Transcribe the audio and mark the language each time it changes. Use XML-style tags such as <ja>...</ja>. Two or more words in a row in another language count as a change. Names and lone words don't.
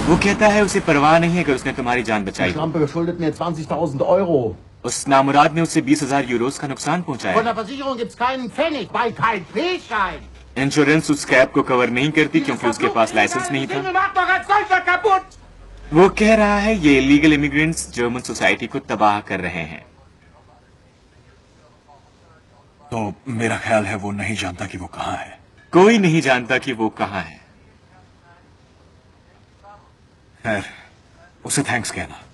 <hi>कहता है उसे परवाह नहीं है अगर उसने तुम्हारी जान बचाई।</hi> <de>Schlampe schuldet mir 20.000 Euro.</de> <hi>उस नामुराद ने उससे 20,000 यूरोस का नुकसान पहुंचाया।</hi> <de>Von der Versicherung gibt's keinen Pfennig, bei kein P-Schein.</de> <hi>इंश्योरेंस उस कैब को कवर नहीं करती क्योंकि उसके पास लाइसेंस नहीं था।</hi> <de>macht doch als solcher kaputt.</de> <hi>वो कह रहा है ये</hi> <en>illegal immigrants German society</en> <hi>को तबाह कर रहे हैं। तो मेरा ख्याल है वो नहीं जानता कि वो कहाँ है। कोई नहीं जानता कि वो कहाँ है। खैर, उसे थैंक्स कहना।</hi>